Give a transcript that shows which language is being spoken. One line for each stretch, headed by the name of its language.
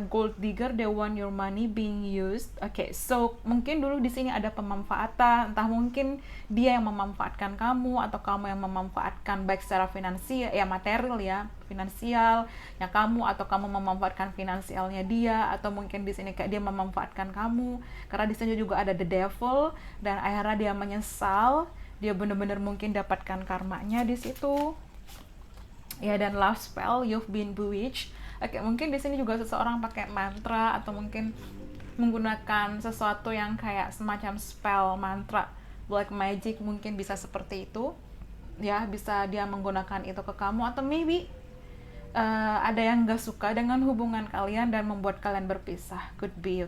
English: Gold digger, they want your money being used.
Indonesian: Oke, so mungkin dulu di sini ada pemanfaatan, entah mungkin dia yang memanfaatkan kamu atau kamu yang memanfaatkan, baik secara finansial ya, material ya, finansial ya kamu, atau kamu memanfaatkan finansialnya dia, atau mungkin di sini kayak dia memanfaatkan kamu, karena di sini juga ada the devil, dan akhirnya dia menyesal, dia benar-benar mungkin dapatkan karmanya di situ ya. Dan
English: love spell, you've been bewitched.
Indonesian: Oke, mungkin di sini juga seseorang pakai mantra, atau mungkin menggunakan sesuatu yang kayak semacam spell, mantra, black magic, mungkin bisa seperti itu ya, bisa dia menggunakan itu ke kamu, atau maybe ada yang gak suka dengan hubungan kalian dan membuat kalian berpisah,
English: could be.